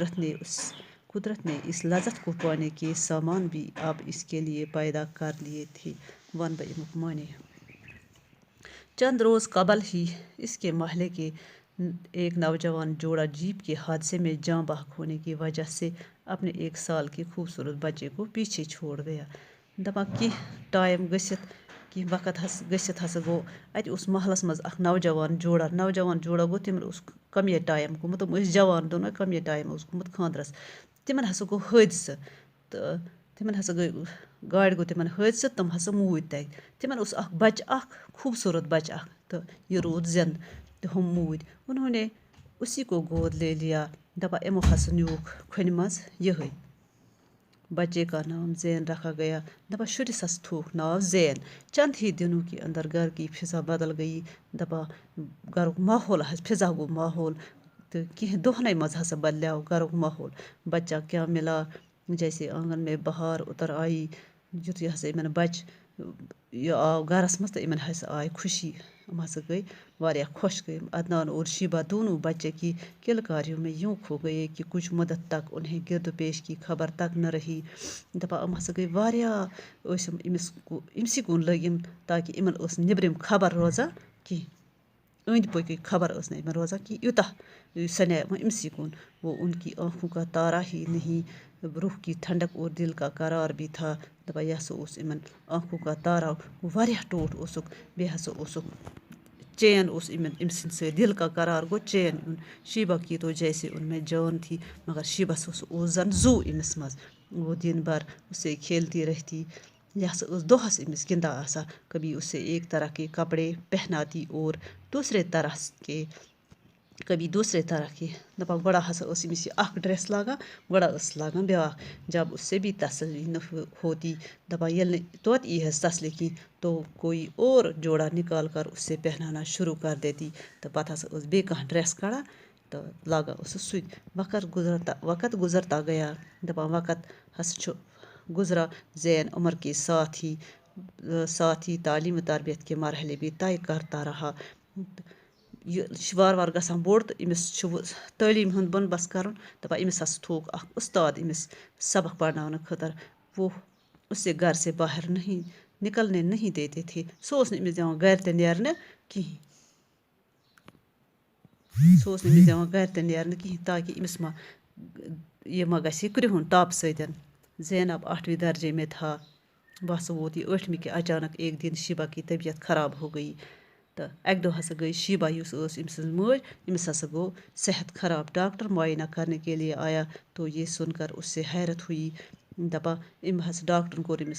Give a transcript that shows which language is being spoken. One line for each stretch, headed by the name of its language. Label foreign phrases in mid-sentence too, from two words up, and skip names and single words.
Urdu: قدرت نے اس لذت کو پانے کے سامان بھی اب اس کے لیے پیدا کر لیے تھے.
Kashmiri: ون بہ امیُک معنی.
Urdu: چند روز قبل ہی اس کے محلے کے ایک نوجوان جوڑا جیپ کے حادثے میں جاں بحق ہونے کی وجہ سے اپنے 1 سال کے خوبصورت بچے کو پیچھے چھوڑ گیا.
Kashmiri: دپان کینٛہہ ٹایم گٔژھِتھ کینٛہہ وقت گٔژھِتھ ہسا گوٚو اَتہِ اوس محلس منٛز اکھ نوجوان جوڑا گوٚو. تِمن اوس کمے ٹایم گوٚمُت. تِم ٲسۍ جوان دۄنوے. کمے ٹایم اوس گوٚمُت خانٛدرس. تِمن ہسا گوٚو حٲدثہٕ تہٕ تِمن ہسا گاڑِ گوٚو تِمن حٲدثہٕ. تِم ہسا موٗدۍ تَتہِ. تِمن اوس اکھ بچہٕ اکھ خوبصوٗرت بچہٕ اکھ تہٕ یہِ روٗد زِنٛدٕ تہٕ ہُم موٗدۍ.
Urdu: انہوں نے اسی کو گود لے لیا.
Kashmiri: دپان یِمو ہسا نیوٗکھ کھۄنہِ منٛز یِہٕے.
Urdu: بچے کا نام زین رکھا گیا.
Kashmiri: دپان شُرِس ہسا تھووُکھ ناو زین.
Urdu: چند ہی دنوں کے اندر گھر کی فضا بدل گئی.
Kashmiri: دپان گرُک ماحول فضا گوٚو ماحول تہٕ کینٛہہ دۄہنٕے منٛز ہسا بدلیو گرُک ماحول.
Urdu: بچہ کیا ملا جیسے آنگن میں بہار اتر آئی.
Kashmiri: یُتھُے ہسا یِمن بچہِ یہِ آو گرس منٛز تہٕ یِمن ہسا آیہِ خوشی. یِم ہسا گٔے واریاہ خۄش گٔے.
Urdu: عدنان اور شیبہ دونوں بچے کی کلکاریوں میں یوں کھو گئے کہ کچھ مدت تک انہیں گرد و پیش کی خبر تک نہ رہی.
Kashmiri: دپان یِم ہسا گٔے واریاہ ٲسۍ یِم أمسٕے کُن لٔگۍ یِم تاکہِ یِمن ٲس نہٕ نیبرِم خبر روزان کینٛہہ. أنٛدۍ پٔکۍ خبر ٲس نہٕ یِمن روزان کینٛہہ. یوٗتاہ سنے وۄنۍ أمسٕے کُن.
Urdu: وہ ان کی آنکھوں کا تارا ہی نہیں، روح کی ٹھنڈک اور دل کا قرار بھی تھا.
Kashmiri: دپان یہِ ہسا اوس یِمن
Urdu: آنکھوں کا تارا.
Kashmiri: واریاہ ٹوٹھ اوسُکھ. بیٚیہِ ہسا اوسُکھ چین اوس أمۍ سٕنٛدِ سۭتۍ.
Urdu: دل کا قرار
Kashmiri: گوٚو چین یُن.
Urdu: شیبہ کی تو جیسے ان میں جان تھی،
Kashmiri: مگر شیبس اوس زن زوٗ أمِس منٛز.
Urdu: وہ دن بھر اس سے کھیلتی رہتی.
Kashmiri: یہِ ہسا ٲس دۄہس أمِس گِنٛدان آسان.
Urdu: کبھی اس سے ایک طرح کے کپڑے پہناتی اور کبھی دوسرے طرح کے.
Kashmiri: دپان گۄڈٕ ہسا ٲس أمِس یہِ اکھ ڈرٮ۪س لاگان، گۄڈٕ ٲس لاگان بیٛاکھ.
Urdu: جب اس سے بھی تسلی نہ ہوتی.
Kashmiri: دپان ییٚلہِ نہٕ توتہِ یی ہس تسلی کینٛہہ
Urdu: تو کوئی اور جوڑا نکال کر اس سے پہنانا شروع کر دیتی.
Kashmiri: تہٕ پتہٕ ہسا ٲس بیٚیہِ کانٛہہ ڈرٮ۪س کڑان تہٕ لاگان ٲسٕس سُہ تہِ.
Urdu: وقت گزرتا گیا.
Kashmiri: دپان وقت ہسا چھُ گزرا.
Urdu: زین عمر کے ساتھ ہی تعلیم و تربیت کے مرحلے بھی طے کرتا رہا.
Kashmiri: یہِ چھُ وارٕ وارٕ گژھان بوٚڑ تہٕ أمِس چھُ تعلیٖم ہُنٛد بنٛدوبست کرُن. دپان أمِس ہسا تھووُکھ اکھ اُستاد أمِس سبق پرناونہٕ خٲطرٕ.
Urdu: وہ اسے گھر سے باہر نکلنے نہیں دیتے تھے.
Kashmiri: سُہ اوس نہٕ أمِس دِوان گرِ تہِ نیرنہٕ کِہیٖنۍ. سُہ اوس نہٕ أمِس دِوان گَرِ تہِ نیرنہٕ کِہیٖنۍ تاکہِ أمِس ما یہ ما گژھِ یہِ کرٛہُن ٹاپہٕ سۭتۍ
Urdu: زینب 8ویں درجے میں تھا
Kashmiri: بس ووت یہ 8ویں
Urdu: کہ اچانک ایک دن شیبہ کی طبیعت خراب ہو گئی
Kashmiri: تو اکہ دۄہ ہسا گئی شیبہ یُس ٲس أمۍ سٕنٛز مٲج أمِس ہسا گوٚو صحت خراب
Urdu: ڈاکٹر معائنہ کرنے کے لیے آیا تو یہ سن کر اس سے حیرت ہوئی
Kashmiri: دپان أمۍ ہسا ڈاکٹرن کوٚر أمِس